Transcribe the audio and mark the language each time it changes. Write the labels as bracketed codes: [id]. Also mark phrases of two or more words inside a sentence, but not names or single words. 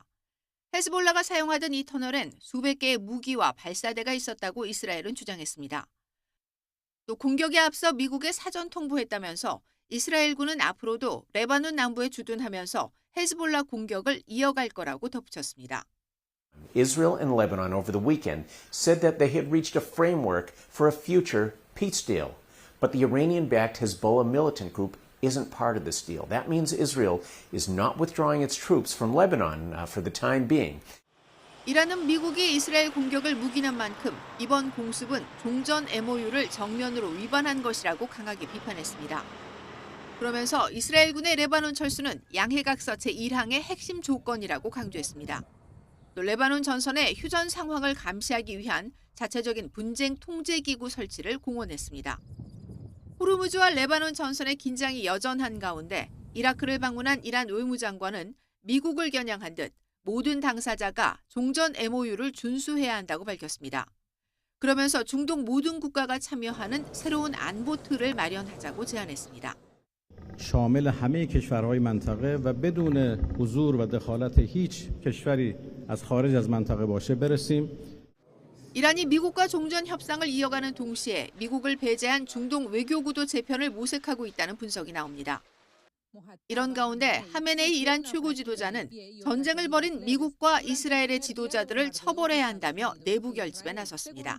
[ko] 헤즈볼라가 사용하던 이 터널엔 수백 개의 무기와 발사대가 있었다고 이스라엘은 주장했습니다. 또 공격에 앞서 미국에 사전 통보했다면서 이스라엘군은 앞으로도 레바논 남부에 주둔하면서 헤즈볼라 공격을 이어갈 거라고 덧붙였습니다. [en] Israel and Lebanon over the weekend said that they had reached a framework for a future peace deal. But the Iranian-backed Hezbollah militant group isn't part of this deal. That means Israel is not withdrawing its troops from Lebanon for the time being. [ko] 이란은 미국이 이스라엘 공격을 묵인한 만큼 이번 공습은 종전 MOU를 정면으로 위반한 것이라고 강하게 비판했습니다. 그러면서 이스라엘군의 레바논 철수는 양해각서체 1항의 핵심 조건이라고 강조했습니다. 또 레바논 전선의 휴전 상황을 감시하기 위한 자체적인 분쟁 통제기구 설치를 공언했습니다. 호르무즈와 레바논 전선의 긴장이 여전한 가운데 이라크를 방문한 이란 외무장관은 미국을 겨냥한 듯 모든 당사자가 종전 MOU를 준수해야 한다고 밝혔습니다. 그러면서 중동 모든 국가가 참여하는 새로운 안보 틀을 마련하자고 제안했습니다. [fa] شامل همه کشورهای منطقه و بدون حضور و دخالت هیچ کشوری از خارج از منطقه باشه برسیم. [ko] 이란이 미국과 종전 협상을 이어가는 동시에 미국을 배제한 중동 외교구도 재편을 모색하고 있다는 분석이 나옵니다. 이런 가운데 하메네이 이란 최고 지도자는 전쟁을 벌인 미국과 이스라엘의 지도자들을 처벌해야 한다며 내부 결집에 나섰습니다.